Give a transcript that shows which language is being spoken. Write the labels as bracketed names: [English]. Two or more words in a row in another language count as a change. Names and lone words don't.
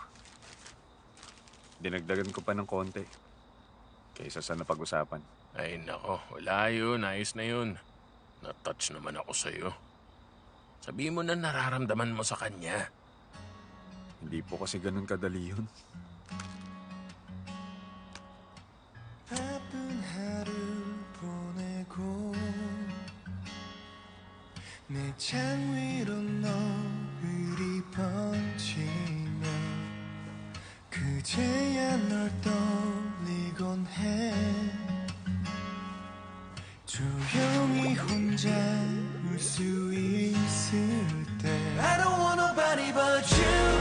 [Filipino] Dinagdagan ko pa ng konti. Kaysa sa napag-usapan. Ay nako, wala yun. Ayos na yun. Na-touch naman ako sa'yo. Sabihin mo na nararamdaman mo sa kanya. Hindi po kasi ganun kadali yun. [Korean] 내 창 위로 노을이 번지며 그제야 널 떠올리곤 해 조용히 혼자 울 수 있을 때 [English] I don't want nobody but you